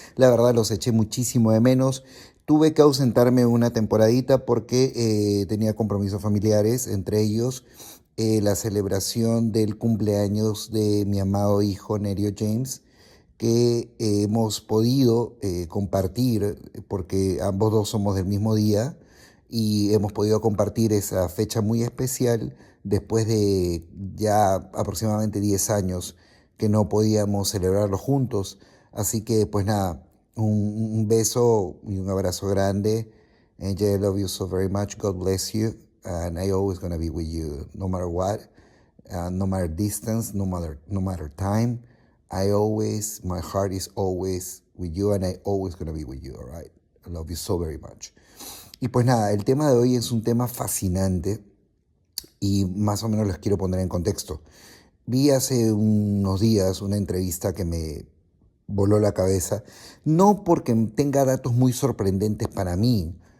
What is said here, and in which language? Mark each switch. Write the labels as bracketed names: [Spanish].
[Spanish] La verdad los eché muchísimo de menos. Tuve que ausentarme una temporadita porque tenía compromisos familiares, entre ellos la celebración del cumpleaños de mi amado hijo Nerio James, que hemos podido compartir porque ambos dos somos del mismo día y hemos podido compartir esa fecha muy especial después de ya aproximadamente 10 años que no podíamos celebrarlo juntos. Así que pues nada, un beso y un abrazo grande. [English] AJ, I love you so very much. God bless you. And I always gonna be with you no matter what, no matter distance, no matter time. My heart is always with you and I always gonna be with you, all right? I love you so very much. [Spanish] Y pues nada, el tema de hoy es un tema fascinante y más o menos les quiero poner en contexto. Vi hace unos días una entrevista que me voló la cabeza, no porque tenga datos muy sorprendentes para mí,